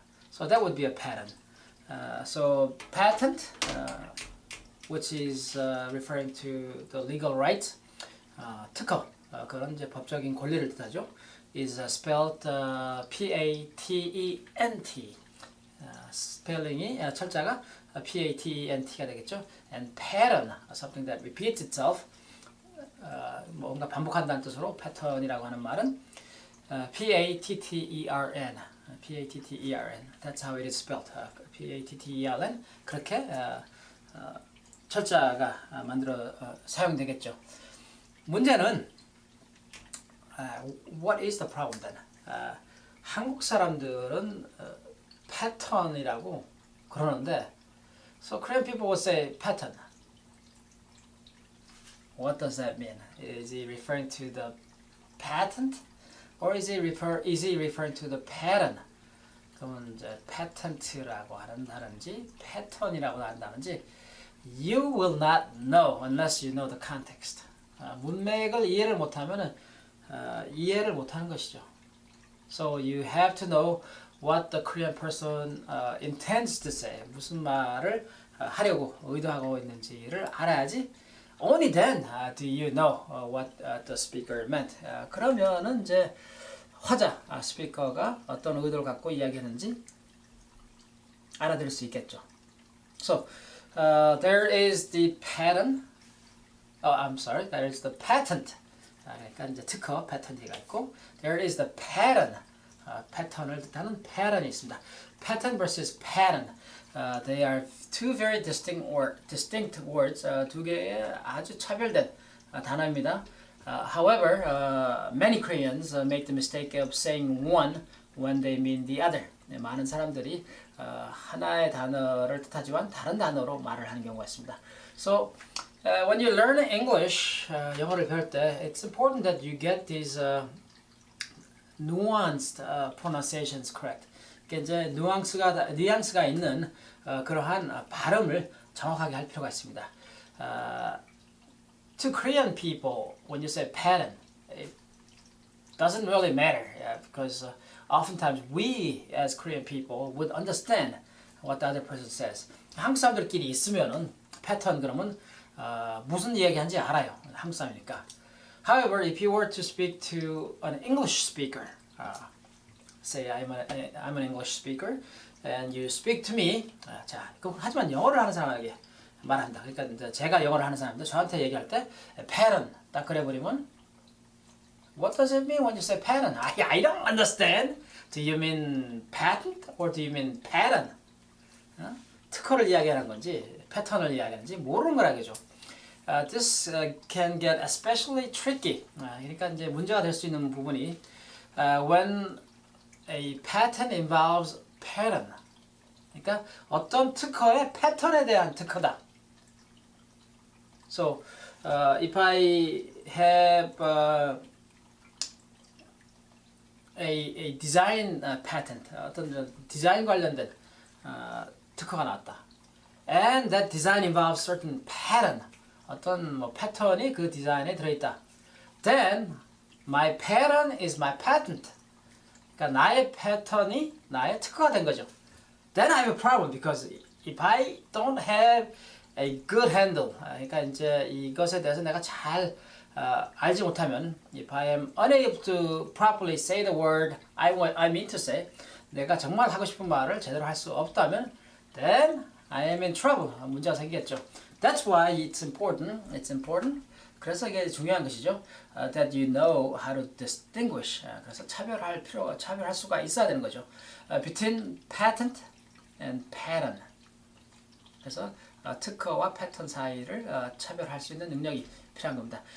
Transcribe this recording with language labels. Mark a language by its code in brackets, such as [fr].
[en] So that would be a pattern. So patent, which is referring to the legal right, [ko] 특허, 그런 이제 법적인 권리를 뜻하죠. [en] is spelled P-A-T-E-N-T. [ko] 스펠링이 철자가 P-A-T-E-N-T가 되겠죠. [en] And pattern, something that repeats itself. [ko] 뭔가 반복한다는 뜻으로 패턴이라고 하는 말은 P-A-T-T-E-R-N. [en] P-A-T-T-E-R-N. That's how it is spelled. P-A-T-T-E-R-N. [ko] 그렇게 철자가 만들어 사용되겠죠. 문제는 [en] what is the problem then? [ko] 한국 사람들은 패턴이라고 그러는데 [en] so Korean people would say pattern. What does that mean? Is he referring to the patent or is he referring to the pattern? [ko] 그러면 이제 patent라고 한다든지 패턴이라고 한다든지 [en] you will not know unless you know the context. [ko] 문맥을 이해를 못하면은 이해를 못하는 것이죠. [en] So you have to know what the Korean person intends to say. [ko] 무슨 말을 하려고 의도하고 있는지를 알아야지. [en] Only then do you know what the speaker meant. [ko] 그러면은 이제 화자 스피커가 어떤 의도를 갖고 이야기하는지 알아들을 수 있겠죠. [en] So there is the pattern. I'm sorry. There is the patent. [ko] 그러니까 이제 특허 패턴트가 있고 [en] there is the pattern. [ko] 패턴을 뜻하는 pattern이 있습니다. [en] pattern versus pattern. They are two very distinct words. [ko] 두 개의 아주 차별된 단어입니다. [en] However, many Koreans make the mistake of saying one when they mean the other. [ko] 많은 사람들이 하나의 단어를 뜻하지만 다른 단어로 말을 하는 경우가 있습니다. [en] So when you learn English, [ko] 영어를 배울 때, [en] it's important that you get these nuanced pronunciations correct. [ko] 이제 뉘앙스가 있는 그러한 발음을 정확하게 할 필요가 있습니다. [en] To Korean people, when you say pattern, it doesn't really matter because oftentimes we as Korean people would understand what the other person says. [ko] 한국 사람들끼리 있으면은 패턴 그러면 무슨 이야기하는지 알아요. 한국 사람이니까. [en] However, if you were to speak to an English speaker, say I'm an English speaker, and you speak to me. [ko] 자, 하지만 영어를 하는 사람에게 말한다. 그러니까 이제 제가 영어를 하는 사람인데 저한테 얘기할 때 pattern 딱 그래버리면 [en] What does it mean when you say pattern? I don't understand. Do you mean patent or do you mean pattern? [ko] 특허를 이야기하는 건지 패턴을 이야기하는지 모르는 거라겠죠. [en] This can get especially tricky. [ko] 그러니까 이제 문제가 될 수 있는 부분이 [en] when a patent involves pattern. [ko] 그러니까 어떤 특허의 패턴에 대한 특허다. [en] So if I have a design patent, [ko] 어떤 디자인 관련된 특허가 나왔다. [en] And that design involves certain pattern. [ko] 어떤 뭐 패턴이 그 디자인에 들어있다. [en] Then my pattern is my patent. [ko] 그러니까 나의 패턴이 나의 특허가 된 거죠. [en] Then I have a problem because if I don't have a good handle, [ko] 그러니까 이제 이것에 대해서 내가 잘 알지 못하면, [en] if I am unable to properly say the word I mean to say, [ko] 내가 정말 하고 싶은 말을 제대로 할 수 없다면, [en] then I am in trouble. [ko] 문제가 생기겠죠. [en] That's why it's important [ko] 그래서 이게 중요한 것이죠. [en] That you know how to distinguish. [ko] 그래서 차별할 수가 있어야 되는 거죠. [en] Between patent and pattern. [ko] 그래서 특허와 패턴 사이를 차별할 수 있는 능력이 필요한 겁니다.